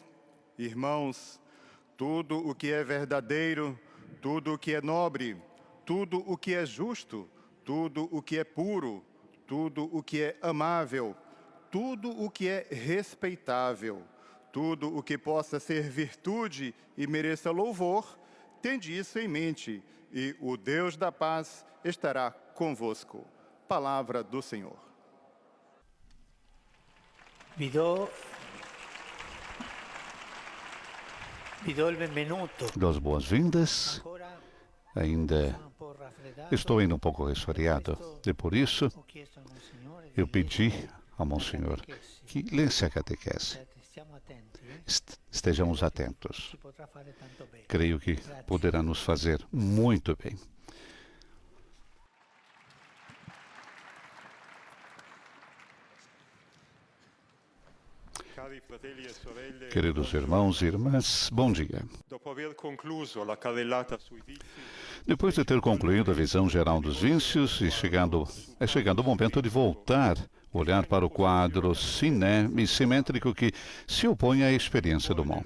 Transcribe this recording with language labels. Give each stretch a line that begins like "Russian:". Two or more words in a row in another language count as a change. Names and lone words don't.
Portuguese: Irmãos, tudo o que é verdadeiro, tudo o que é nobre, tudo o que é justo, tudo o que é puro, tudo o que é amável, tudo o que é respeitável, tudo o que possa ser virtude e mereça louvor, tende isso em mente, e o Deus da paz estará convosco. Palavra do Senhor.
Italian: Vi do il benvenuto.
Portuguese: Das boas-vindas.
Italian: Ancora
Portuguese: Ainda
Italian: sono un po' raffreddato.
Portuguese: estou ainda um pouco resfriado e por isso
Italian: Ho chiesto a Monsignore
Portuguese: eu
Italian: di
Portuguese: pedi
Italian: leggere
Portuguese: ao Monsenhor
Italian: la
Portuguese: que lesse a catequese.
Italian: Stiamo attenti,
Portuguese: Estejamos atentos.
Italian: ci potrà fare tanto bene.
Portuguese: Creio que poderá nos fazer muito bem. Queridos irmãos e irmãs, bom dia. Depois de ter concluído a visão geral dos vícios e chegando o momento de voltar, olhar para o quadro simétrico que se opõe à experiência do mal.